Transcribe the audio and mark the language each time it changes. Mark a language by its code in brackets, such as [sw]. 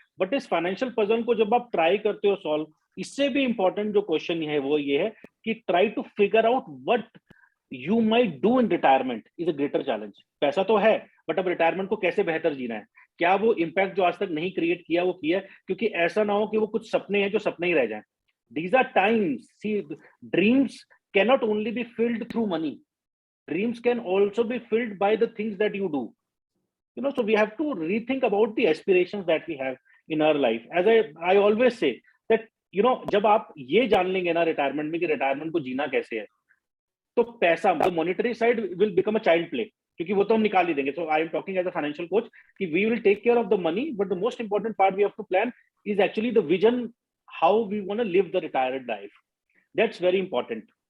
[hi] But इस financial puzzle को जब आप ट्राई करते हो सॉल्व, इससे भी इंपॉर्टेंट जो क्वेश्चन है वो ये है कि [en] Try to figure out what you might do in retirement is a greater challenge. [hi] पैसा तो है, बट अब रिटायरमेंट को कैसे बेहतर जीना है, क्या वो इम्पैक्ट जो आज तक नहीं क्रिएट किया वो किया है, क्योंकि ऐसा ना हो कि वो कुछ सपने हैं जो सपने ही रह जाएं। [en] These are times, see dreams cannot only be filled through money, dreams can also be filled by the things that you do, you know. So we have to rethink about the aspirations that we have in our life. As I always say that, you know, [hi] जब आप ये जान लेंगे ना retirement में कि retirement को जीना कैसे है, तो पैसा, [en] the monetary side will become a child play, [hi] क्योंकि वो तो हम निकाल ही देंगे। [en] So I am talking as a financial coach कि we will take care of the money, but the most important part we have to plan is actually the vision, how we want to live the retired life. That's very important.